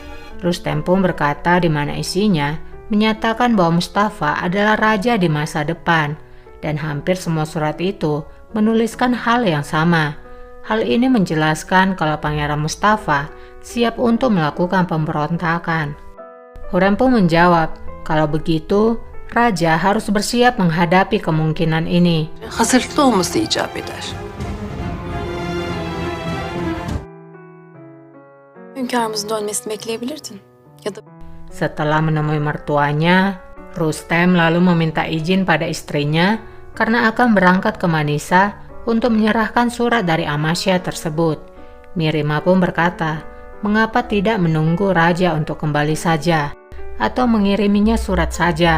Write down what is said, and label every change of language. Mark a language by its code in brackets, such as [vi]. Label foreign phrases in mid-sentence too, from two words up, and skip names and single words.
[id] Rustem pun berkata di mana isinya menyatakan bahwa Mustafa adalah raja di masa depan, dan hampir semua surat itu menuliskan hal yang sama. Hal ini menjelaskan kalau Pangeran Mustafa siap untuk melakukan pemberontakan. Hurrem pun menjawab, kalau begitu raja harus bersiap menghadapi kemungkinan ini. [tr] Hazırlıklı olması icap eder. Hünkârımızın dönmesini bekleyebilirdin. Ya da [id] Setelah menemui mertuanya, Rustem lalu meminta izin pada istrinya karena akan berangkat ke Manisa untuk menyerahkan surat dari Amasya tersebut. Mirima pun berkata, mengapa tidak menunggu raja untuk kembali saja atau mengiriminya surat saja.